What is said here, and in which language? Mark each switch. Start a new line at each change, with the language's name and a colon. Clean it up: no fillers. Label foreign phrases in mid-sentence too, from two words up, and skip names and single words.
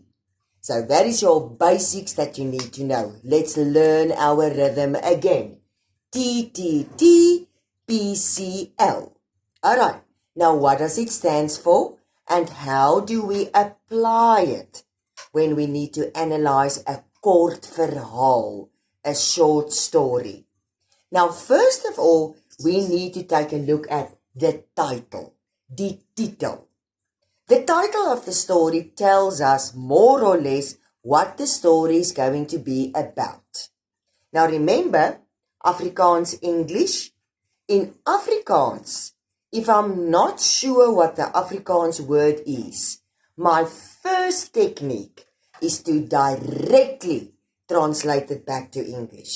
English: So that is your basics that you need to know. Let's learn our rhythm again. TTTPCL. Alright, now what does it stand for and how do we apply it when we need to analyze a
Afrikaans: kort verhaal,
English: a short story? Now, first of all, we need to take a look at the title,
Afrikaans: die titel.
English: The title of the story tells us more or less what the story is going to be about. Now, remember, Afrikaans English. In Afrikaans, if I'm not sure what the Afrikaans word is, my first technique is to directly translate it back to English.